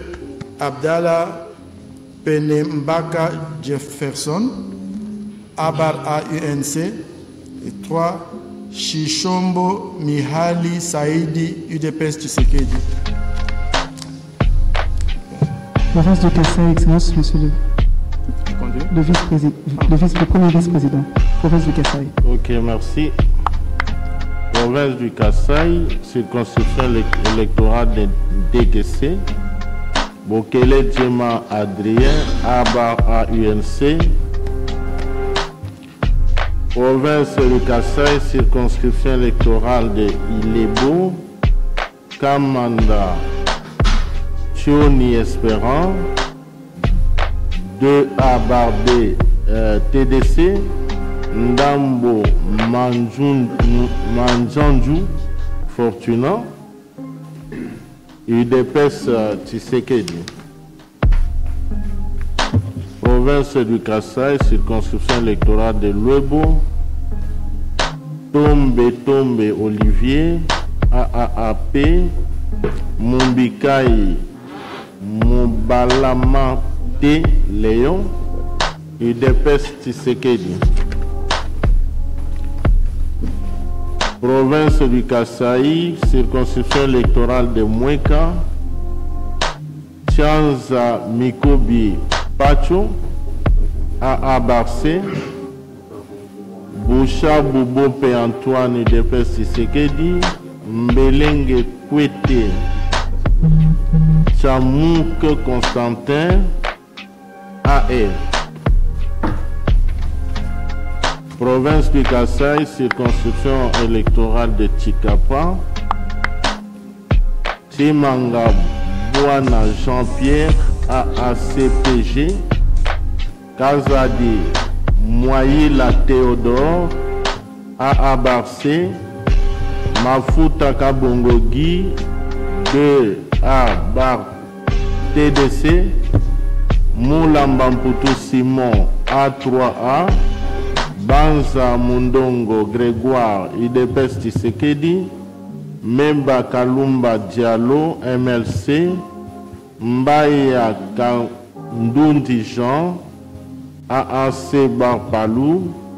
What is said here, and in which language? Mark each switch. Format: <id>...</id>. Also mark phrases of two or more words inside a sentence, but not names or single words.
<fr>Abdallah Penembaka Jefferson, Abar UNC. Et 3. Shishombo Mihali Saïdi, UDPS Tshisekedi. Province du Kassai, Excellence, Monsieur le Premier vice-président. Province du Kassai. Ok, merci. Province du Kassai, circonscription électorale de DGC. Bokele Djema Adrien, Abar UNC. Province du Kassai, circonscription électorale de Ilebo. Kamanda Chioni Espérant, 2A Barbé TDC, Ndambo Manjanju Fortuna, UDPS Tshisekedi. Province du Kasaï, circonscription électorale de Luebo, Tombe Olivier, AAAP, Mumbikai Mubalama T. Léon, UDPS Tshisekedi. Province du Kasaï, circonscription électorale de Mweka, Chanza Mikobi Pacho, AA Barcé, Boucha Boubopé Antoine UDPS Tshisekedi, Mbelenge Kwete, Chamouk Constantin, AR. Province du Kasaï, circonscription électorale de Tchikapa, Timanga Bouana Jean-Pierre, AACPG, Kazadi Moyila Théodore, AA Barcé, Mafuta Kabongogi, 2A Bar TDC, Moulambamputu Simon, A3A, Banza Mundongo Grégoire, UDPS Tshisekedi, Memba Kalumba Diallo, MLC, Mbaya Kandundi Jean, AAC Barpalou,</fr>